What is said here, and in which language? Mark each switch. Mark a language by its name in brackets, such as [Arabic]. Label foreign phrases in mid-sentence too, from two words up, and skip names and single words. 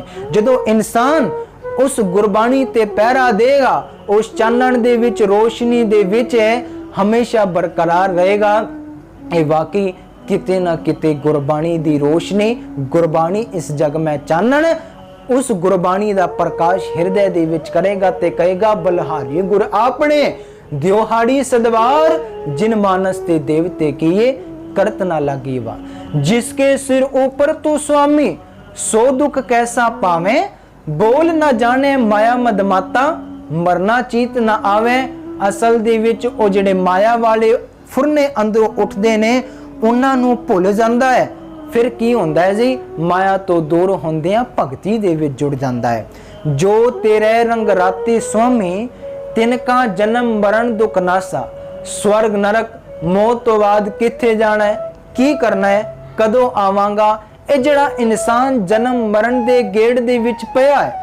[Punjabi] ਜਦੋਂ ਇਨਸਾਨ ਉਸ ਗੁਰਬਾਣੀ ਤੇ ਪਹਿਰਾ ਦੇਗਾ, ਉਸ ਚਾਨਣ ਦੇ ਵਿੱਚ, ਰੋਸ਼ਨੀ ਦੇ ਵਿੱਚ ਹਮੇਸ਼ਾ ਬਰਕਰਾਰ ਰਹੇਗਾ। ਯੇ ਵਾਕਈ ਕਿਤੇ ਨਾ ਕਿਤੇ ਗੁਰਬਾਣੀ ਦੀ ਰੋਸ਼ਨੀ, ਗੁਰਬਾਣੀ ਇਸ ਜਗ ਮੇਂ ਚਾਨਣ, ਉਸ ਗੁਰਬਾਣੀ ਦਾ ਪ੍ਰਕਾਸ਼ ਹਿਰਦੇ ਦੇ ਵਿੱਚ ਕਰੇਗਾ ਤੇ ਕਹੇਗਾ ਬਲਿਹਾਰੀ ਗੁਰ ਆਪਣੇ ਦਿਓਹਾੜੀ ਸਦਵਾਰ, ਜਿਨ ਮਾਣਸ ਤੇ ਦੇਵਤੇ ਕੀਏ ਕਰਤ ਨਾ ਲਾਗੀ ਵਾ। ਜਿਸਕੇ ਸਿਰ ਊਪਰ ਤੂੰ ਸੁਆਮੀ, ਸੋ ਦੁਖ ਕੈਸਾ ਪਾਵੈ, ਬੋਲ ਨਾ ਜਾਣੈ ਮਾਇਆ ਮਦਮਾਤਾ, ਮਰਣਾ ਚੀਤ ਨਾ ਆਵੈ। ਅਸਲ ਦੇ ਵਿੱਚ ਓ ਜਿਹੜੇ ਮਾਇਆ ਵਾਲੇ ਫੁਰਨੇ ਅੰਦਰੋਂ ਉੱਠਦੇ ਨੇ ਉਹਨਾਂ ਨੂੰ ਭੁੱਲ ਜਾਂਦਾ ਹੈ। ਫਿਰ ਕੀ ਹੁੰਦਾ ਹੈ ਜੀ? ਮਾਇਆ ਤੋਂ ਦੂਰ ਹੁੰਦਿਆਂ ਭਗਤੀ ਦੇ ਵਿੱਚ ਜੁੜ ਜਾਂਦਾ ਹੈ। ਜੋ ਤੇਰੇ ਰੰਗ ਰਾਤੀ ਸੁਆਮੀ, ਤਿਨ ਕਾ ਜਨਮ ਮਰਨ ਦੁਖ ਨਾਸਾ। ਸਵਰਗ ਨਰਕ ਮੌਤ ਤੋਂ ਬਾਅਦ ਕਿੱਥੇ ਜਾਣਾ ਹੈ, ਕੀ ਕਰਨਾ ਹੈ, ਕਦੋਂ ਆਵਾਂਗਾ, ਇਹ ਜਿਹੜਾ ਇਨਸਾਨ ਜਨਮ ਮਰਨ ਦੇ ਗੇੜ ਦੇ ਵਿੱਚ ਪਿਆ ਹੈ।